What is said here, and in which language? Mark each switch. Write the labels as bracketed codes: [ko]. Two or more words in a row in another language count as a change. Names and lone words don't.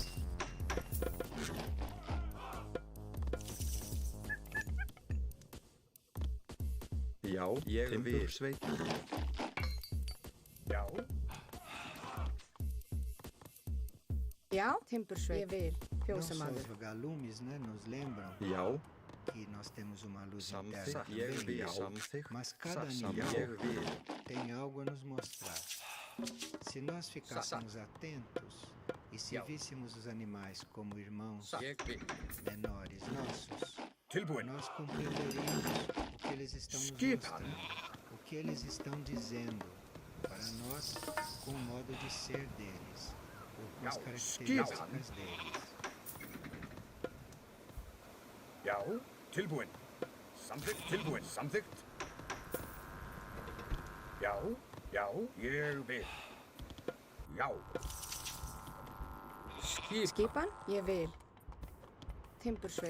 [is] Já, ég vil. Sveit. Já. Já. Timbursveit. Ég vil. [pt] Não só os [is] Fjósamaður. [pt] vagalumes, né, nos lembram [is] Já. [pt] que nós temos uma luz interna [is] Samþykkt. Ég [pt] também, [is] vil. Samþykkt. [pt] mas cada [is] Ég [pt] animal [is] vil. [pt] tem algo a nos mostrar. Se nós ficássemos atentos e se víssemos os animais como irmãos [is] Ég vil. [pt] menores nossos, [is] Tilbúin. [pt] nós compreenderíamos o que eles estão nos [is] Skipan. [pt] mostrando, o que eles estão dizendo para nós com o modo de ser deles, ou com as características deles. [is] Já. Tilbúin. Samþykkt. Tilbúin. Samþykkt. Já. Já. Ég vil. Já. Skip. Skipan. Ég vil. Timbursveit.